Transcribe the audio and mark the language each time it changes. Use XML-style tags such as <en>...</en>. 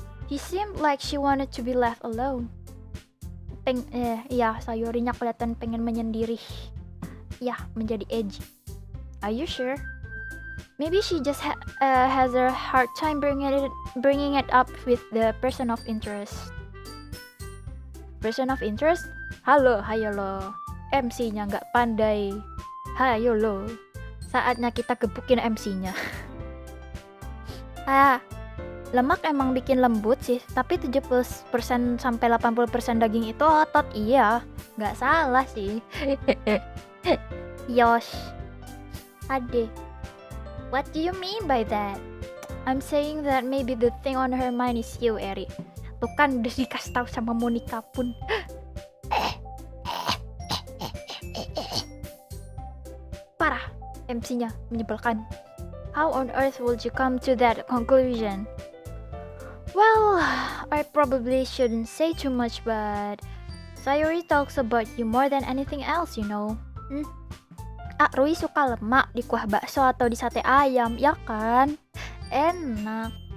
<en>He seemed like she wanted to be left alone.</en> <id>Ya, Sayorinya kelihatan pengen menyendiri. Ya, menjadi edgy.</id> <en>Are you sure? Maybe she just has a hard time bringing it up with the person of interest. Person of interest?</en> <id>Halo, hayo lo. MC-nya nggak pandai. Hayo lo. Saatnya kita gebukin MC-nya. Lemak emang bikin lembut sih, tapi 70% sampai 80% daging itu otot. Iya, nggak salah sih. Yosh. Ade.</id> <en>What do you mean by that? I'm saying that maybe the thing on her mind is you, Eri.</en> <id>Tuh kan udah dikasih tahu sama Monica pun. Parah, MC-nya menyebalkan.</id> <en>How on earth would you come to that conclusion? Well, I probably shouldn't say too much, but Sayori talks about you more than anything else, you know.</en> <id>Rui suka lemak di kuah bakso atau di sate ayam, ya kan? Enak.</id>